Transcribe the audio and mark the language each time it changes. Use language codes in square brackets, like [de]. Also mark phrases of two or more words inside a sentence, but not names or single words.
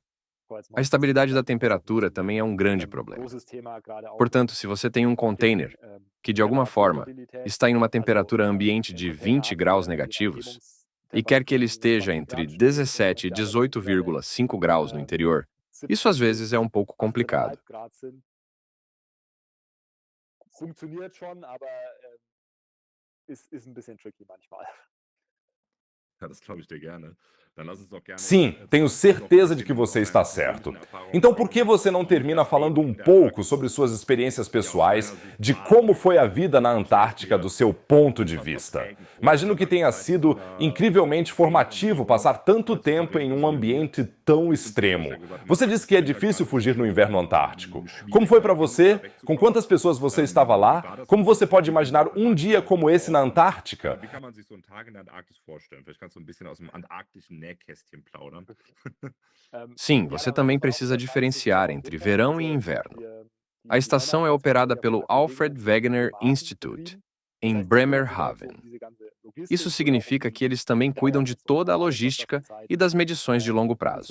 [pt] A estabilidade da temperatura também é um grande problema. Portanto, se você tem um container que, de alguma forma, está em uma temperatura ambiente de 20 graus negativos, e quer que ele esteja entre 17 e 18,5 graus no interior, isso às vezes é um pouco complicado. [de] Funktioniert schon, aber, ist 'n bisschen tricky manchmal. Ja, das glaube ich dir gerne. Dann lass uns doch gerne [pt] Sim, tenho certeza de que você está certo. Então, por que você não termina falando um pouco sobre suas experiências pessoais, de como foi a vida na Antártica do seu ponto de vista? Imagino que tenha sido incrivelmente formativo passar tanto tempo em um ambiente tão extremo. Você disse que é difícil fugir no inverno antártico. Como foi para você? Com quantas pessoas você estava lá? Como você pode imaginar um dia como esse na Antártica? [de] Wie kann man sich so 'n Tag in der Antarktis vorstellen? Vielleicht kannst du 'n bisschen aus dem antarktischen Nähkästchen plaudern. [pt] Sim, você também precisa diferenciar entre verão e inverno. A estação é operada pelo Alfred Wegener Institute, em Bremerhaven. Isso significa que eles também cuidam de toda a logística e das medições de longo prazo.